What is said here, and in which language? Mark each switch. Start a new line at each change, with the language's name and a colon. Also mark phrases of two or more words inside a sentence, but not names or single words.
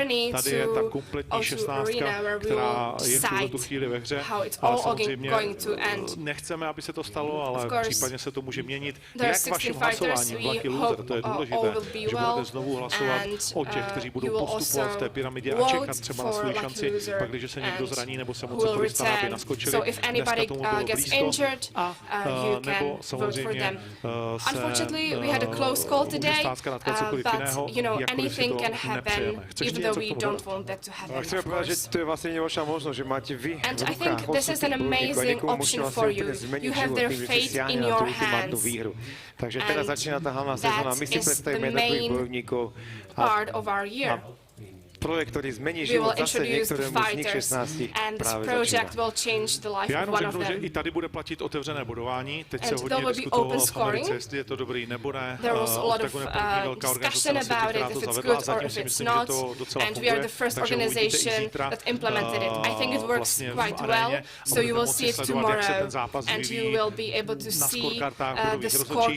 Czech: Tady je ta kompletní 16, která je v tuto chvíli ve hře, ale samozřejmě nechceme, aby se to stalo, ale případně se to může měnit. Jak vaším hlasováním
English: Lucky Loser,
Czech: to je důležité, že budete znovu hlasovat o těch, kteří budou postupovat v té pyramidě a čekat třeba na svou šanci, pak když se někdo zraní nebo se moc cokoliv stane, aby naskočili. Dneska tomu bylo blízko a nebo samozřejmě
English: Unfortunately, we had a close call today, but you know, anything can happen, even though we don't want that to happen.
Slovak: Chceme povedať, že to je vlastne vaša možnosť, že máte vy v rukách.
English: And I think this is an amazing option for you. You have their fate in your hands.
Slovak: Takže teraz začína tá hlavná sezóna. My si predstavíme jednotlivých bojovníkov.
English: Part of our year.
Slovak: Projekt, ktorý zmení život zase niektorému z nich 16 práve začína.
Czech: Já jenom řeknu, že i tady bude platit otevřené bodování. Teď se hodně diskutovalo v Americe, jestli je to dobrý nebo ne. OKTAGON je první velká organizace na světě, která to zavedla. Zatím si myslím, že to docela funguje. Takže uvidíte i zítra vlastně v aréně a budete moci sledovat, jak se ten zápas vyvíjí na scorekartách bodových rozhodčích.